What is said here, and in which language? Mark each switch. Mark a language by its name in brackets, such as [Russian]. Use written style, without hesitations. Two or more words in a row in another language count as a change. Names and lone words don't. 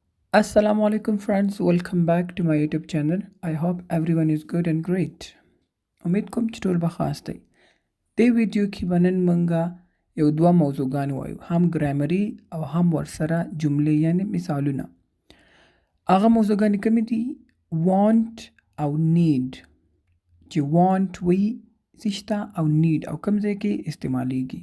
[Arabic] السلام عليكم [English] friends, welcome back to my YouTube channel. I hope everyone is good and great. [Pashto] امید کوم چې ټول به خاص دی. دې ویډیو کې به نن مونږه یو دوه موضوعګانې وایو، هم ګرامري او هم ورسره جملې یعنی مثالونه. هغه موضوعګانې کومې دي؟ want او need. چې want وی څه شته او need او کوم ځای کې استعمالیږي.